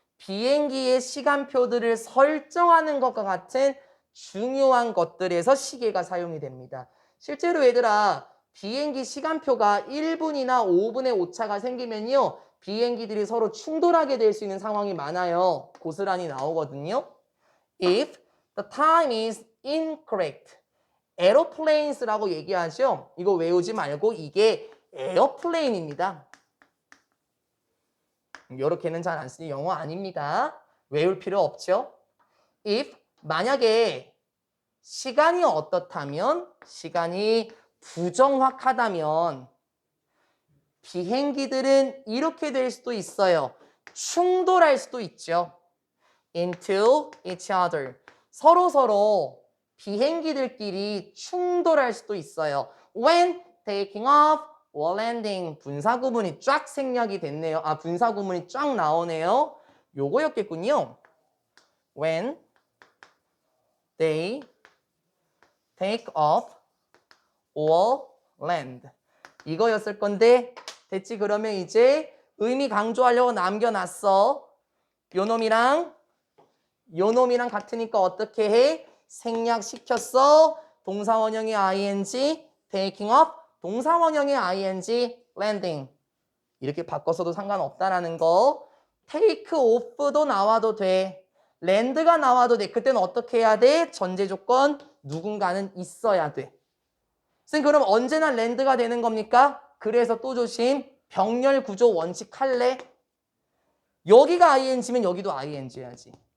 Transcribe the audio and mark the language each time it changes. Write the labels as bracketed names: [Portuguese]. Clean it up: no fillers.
[Korean] 비행기의 시간표들을 설정하는 것과 같은 중요한 것들에서 시계가 사용이 됩니다. 실제로 얘들아, 비행기 시간표가 1분이나 5분의 오차가 생기면요, 비행기들이 서로 충돌하게 될 수 있는 상황이 많아요. 고스란히 나오거든요. [English] If the time is incorrect, aeroplanes 라고 얘기하죠. [Korean] 이거 외우지 말고 이게 에어플레인입니다. 이렇게는 잘 안 쓰니 영어 아닙니다. 외울 필요 없죠. If 만약에 시간이 어떻다면, 시간이 부정확하다면 비행기들은 이렇게 될 수도 있어요. 충돌할 수도 있죠. Into each other. 서로 비행기들끼리 충돌할 수도 있어요. [English] When taking off or landing. [Korean] 분사 구문이 쫙 생략이 됐네요. 분사 구문이 쫙 나오네요. 요거였겠군요. [English] When they take off or land. [Korean] 이거였을 건데 됐지? 그러면 이제 의미 강조하려고 남겨놨어. 요놈이랑 같으니까 어떻게 해? 생략시켰어. 동사원형의 ing, taking off, 동사원형의 ing, landing. 이렇게 바꿔서도 상관없다라는 거. take off도 나와도 돼. land가 나와도 돼. 그때는 어떻게 해야 돼? 전제 조건 누군가는 있어야 돼. 쌤, 그럼 언제나 land가 되는 겁니까? 그래서 또 조심. 병렬 구조 원칙 할래? 여기가 ing면 여기도 ing 해야지.